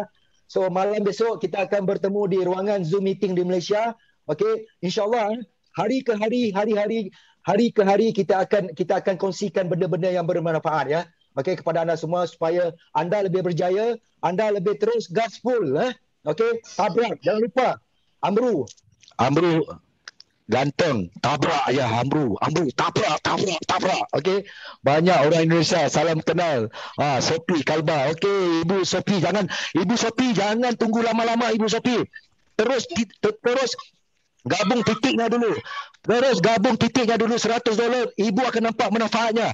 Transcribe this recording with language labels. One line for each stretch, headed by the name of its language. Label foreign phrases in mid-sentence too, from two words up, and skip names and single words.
Malay: So malam besok kita akan bertemu di ruangan Zoom meeting di Malaysia. Okey, insya-Allah hari ke hari kita akan kongsikan benda-benda yang bermanfaat ya. Okey, kepada anda semua supaya anda lebih berjaya, anda lebih terus gaspol Okey, tabrak, jangan lupa.
Indonesian: Amru ganteng, tabrak ya Amru, tabrak. Okey, banyak orang Indonesia salam kenal. Sophie Kalba. Okey, Ibu Sophie jangan tunggu lama-lama Ibu Sophie. Terus gabung titiknya dulu. $100.
Malay: Ibu akan nampak manfaatnya.